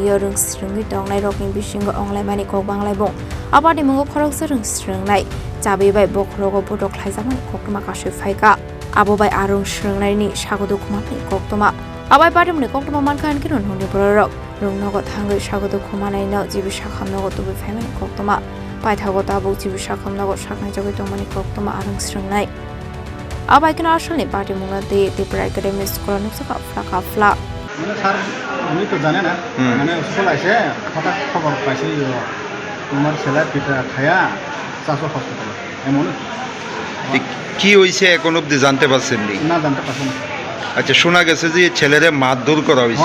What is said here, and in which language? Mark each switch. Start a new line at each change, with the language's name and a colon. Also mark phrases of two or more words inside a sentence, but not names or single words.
Kok Borok: Rwngswrwngnai dongnai rokni bisingo Wnglaimani kokbanglai Patimungo Khoroksa Rwngswrwngnai Jabi bai Bokhrogo Bulaitoklai jamani koktoma kasui phaika Abobai Rwngswrwngnai ni Sago Dukhomankha koktoma Abai Patimungo koktoma mankan kinon honi bororok Rwngnogo thangri Sago Dukhomanai no jibisa khamnogo tubi phaimani koktoma Paithago tabo jibisa khamnogo saknai jogai tongmani koktoma Rwngswrwngnai Abai kino asalni Patimungo de Tripura Academy School nuksaka fla
Bangla: মানে স্যার উনি তো জানে না মানে স্কুল আসে হঠাৎ খবর পাইছে তোমার ছেলে পিঠা খায়া চাষো হসপিটালে এমন কি হইছে এখন অবধি জানতে পারছেন না জানতে পারছেন না আচ্ছা শোনা গেছে যে ছেলেরে মারধর করা হইছে